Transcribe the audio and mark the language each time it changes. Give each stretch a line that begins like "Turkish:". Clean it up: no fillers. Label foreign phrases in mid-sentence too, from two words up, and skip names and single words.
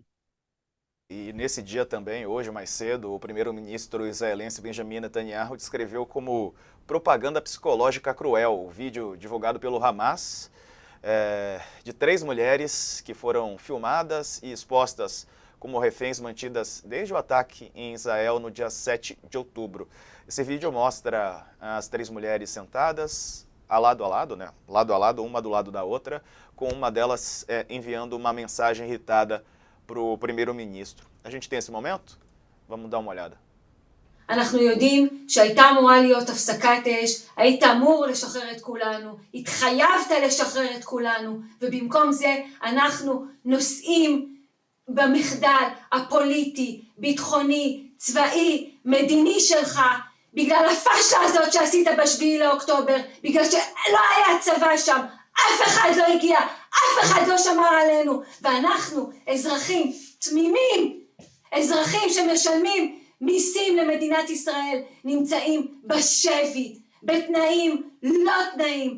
Portuguese: E nesse dia também, hoje mais cedo, o primeiro-ministro israelense Benjamin Netanyahu descreveu como propaganda psicológica cruel o vídeo divulgado pelo Hamas de 3 mulheres que foram filmadas e expostas como reféns mantidas desde o ataque em Israel no dia 7 de outubro. Esse vídeo mostra as 3 mulheres sentadas, lado a lado, né? Lado a lado, uma do lado da outra, com uma delas enviando uma mensagem irritada para o primeiro-ministro. A gente tem esse momento? Vamos dar uma olhada.
Hebrew: אנחנו יודעים שהייתה אמורה להיות הפסקת אש, היית אמור לשחרר את כולנו, התחייבת לשחרר את כולנו, ובמקום זה אנחנו נושאים במחדל הפוליטי, ביטחוני, צבאי, מדיני שלך, בגלל הפשלה הזאת שעשית ב7 לאוקטובר, בגלל שלא היה צבא שם, אף אחד לא הגיע, אף אחד לא שמר עלינו, ואנחנו אזרחים תמימים, אזרחים שמשלמים מיסים למדינת ישראל, נמצאים בשבי, בתנאים לא תנאים.